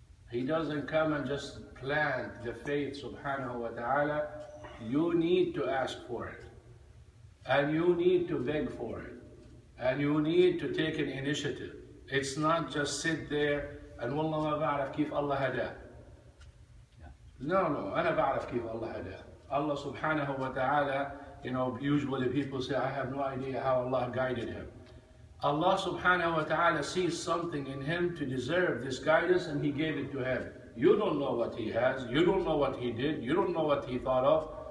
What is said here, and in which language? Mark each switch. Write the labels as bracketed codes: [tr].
[en] He doesn't come and just plant the faith subhanahu wa ta'ala. You need to ask for it. And you need to beg for it. And you need to take an initiative. It's not just sit there and [ar] والله ما بعرف كيف الله هداه. No, أنا بعرف كيف الله هداه. [en] Allah subhanahu wa ta'ala, usually people say, I have no idea how Allah guided him. Allah subhanahu wa ta'ala sees something in him to deserve this guidance, and he gave it to him. You don't know what he has, you don't know what he did, you don't know what he thought of.